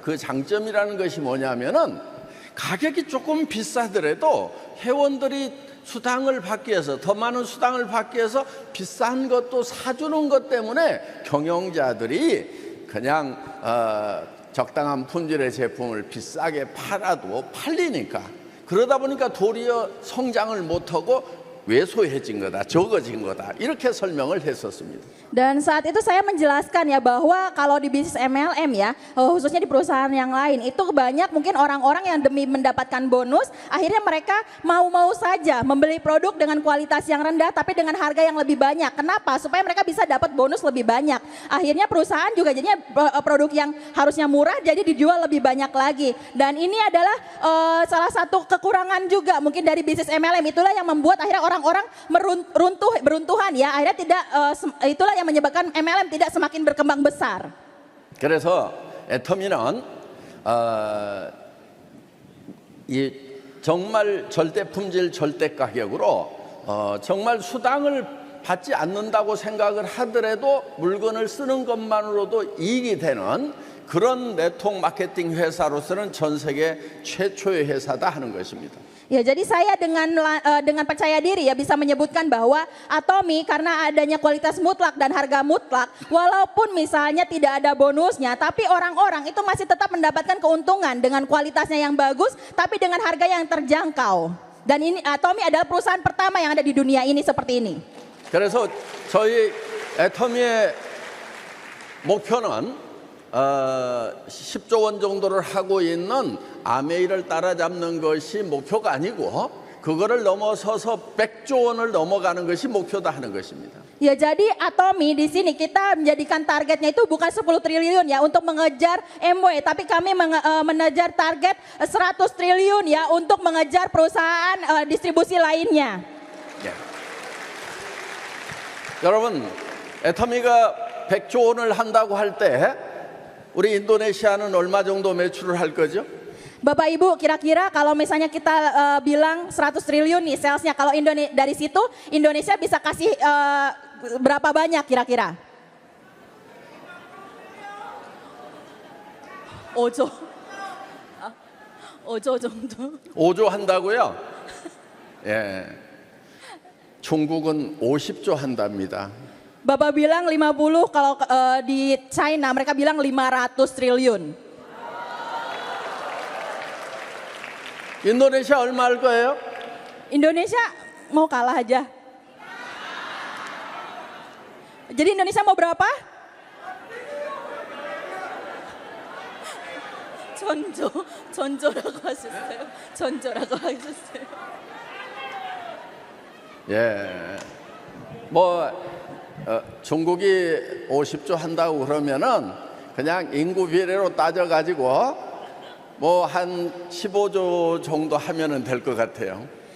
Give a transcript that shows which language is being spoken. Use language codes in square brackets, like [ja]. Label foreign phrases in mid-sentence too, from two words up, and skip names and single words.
[ko] 그 장점이라는 것이 뭐냐면은 가격이 조금 비싸더라도 회원들이 수당을 받기 위해서, 더 많은 수당을 받기 위해서 비싼 것도 사주는 것 때문에 경영자들이 그냥 적당한 품질의 제품을 비싸게 팔아도 팔리니까, 그러다 보니까 도리어 성장을 못하고 왜소해진 거다, 적어진 거다, 이렇게 설명을 했었습니다. [id] Dan saat itu saya menjelaskan ya bahwa kalau di bisnis MLM ya, khususnya di perusahaan yang lain, itu banyak mungkin orang-orang yang demi mendapatkan bonus, akhirnya mereka mau-mau saja membeli produk dengan kualitas yang rendah tapi dengan harga yang lebih banyak. Kenapa? Supaya mereka bisa dapat bonus lebih banyak. Akhirnya perusahaan juga jadinya produk yang harusnya murah jadi dijual lebih banyak lagi. Dan ini adalah salah satu kekurangan juga mungkin dari bisnis MLM. Itulah yang membuat akhirnya orang-orang beruntuhan ya. Akhirnya tidak itulah yang menyebabkan MLM tidak semakin berkembang besar. [ko] 그래서 애터미는 이 정말 절대 품질 절대 가격으로 정말 수당을 받지 않는다고 생각을 하더라도 물건을 쓰는 것만으로도 이익이 되는 그런 네트워크 마케팅 회사로서는 전 세계 최초의 회사다 하는 것입니다. [id] Ya, jadi saya dengan percaya diri ya bisa menyebutkan bahwa Atomy karena adanya kualitas mutlak dan harga mutlak, walaupun misalnya tidak ada bonusnya, tapi orang-orang itu masih tetap mendapatkan keuntungan dengan kualitasnya yang bagus, tapi dengan harga yang terjangkau. Dan ini Atomy adalah perusahaan pertama yang ada di dunia ini seperti ini. [ko] 그래서 저희 애터미의 목표는 10조 원 정도를 하고 있는 아메이를 따라잡는 것이 목표가 아니고 그거를 넘어서서 100조 원을 넘어가는 것이 목표다 하는 것입니다. [id] Ya, jadi Atomy di sini kita menjadikan targetnya itu bukan 10 triliun ya untuk mengejar MW, tapi kami mengejar target 100 triliun ya untuk mengejar perusahaan distribusi lainnya. [ko] 예. 여러분, 애터미가 100조 원을 한다고 할 때 우리 인도네시아는 얼마 정도 매출을 할 거죠? [id] Bapak Ibu, kira-kira kalau misalnya kita bilang 100 triliun nih salesnya, kalau dari situ Indonesia bisa kasih berapa banyak kira-kira? [ko] Ojo. Ojo 정도. 5조 한다고요? 예. 중국은 50조 한답니다. [id] Bapak bilang 50, kalau di China mereka bilang 500 triliun. [ko] 인도네시아 얼마 할 거예요? [id] Indonesia mau kalah aja. Jadi Indonesia mau berapa? [ko] 전조라고 하셨어요. 전조라고 하셨어요. 예. 뭐 중국이 50조 한다고 그러면은 그냥 인구 비례로 따져가지고 뭐 한 15조 정도 하면은 될 것 같아요.